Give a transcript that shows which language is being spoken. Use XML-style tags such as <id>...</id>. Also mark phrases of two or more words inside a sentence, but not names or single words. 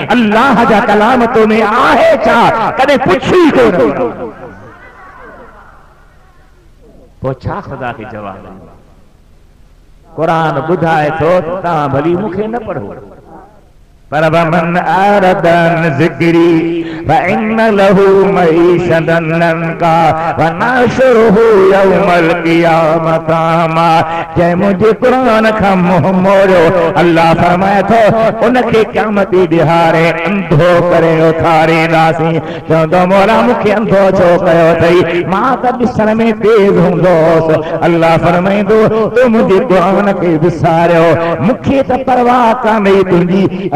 <sd>अल्लाह जा कलाम तो में आहे छा, कॾहिं पुछी कोन। पोइ छा ख़ुदा खे जवाबु? क़ुरान ॿुधाए थो तव्हां भली मूंखे न पढ़ो, पर</sd> <ar>ومن أعرض عن ذكري فإن له معيشة ضنكا ونحشره يوم القيامة أعمى.</ar> <sd>जंहिं मुंहिंजे क़ुरान खां मुंहुं मोड़ियो, अल्लाह फरमाए थो उनखे क़यामत ॾिहारे अंधो करे उथारींदासीं। चवंदो मौला मूंखे अंधो छो कयो अथई, मां त ॾिसण में तेज़ हूंदोसि। अल्लाह फरमाईंदो तूं मुंहिंजे क़ुरान खे विसारियो, मूंखे त परवाह कान्हे तुंहिंजी।</sd>